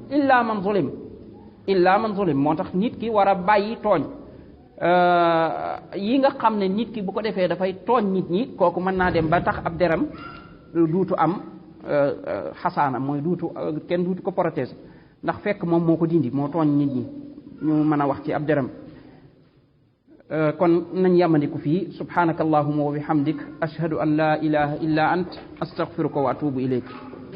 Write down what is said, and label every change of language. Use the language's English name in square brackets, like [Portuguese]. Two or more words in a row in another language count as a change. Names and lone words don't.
[Wolof] man zulim moo tax nit ki war a bàyyi tooñ yi nga xam ne nit ki bu ko defee dafay tooñ nit ñi kooku mën naa dem ba tax ab deram duutu am xasaana mooy kenn duutu ko protéger ndax fekk moom moo ko dindi moo tooñ nit ñi ñu mën a wax ci ab deram kon nañ yamandiku fii [Arabic] سبحانك اللهم وبحمدك أشهد أن لا إله إلا أنت أستغفرك وأتوب إليك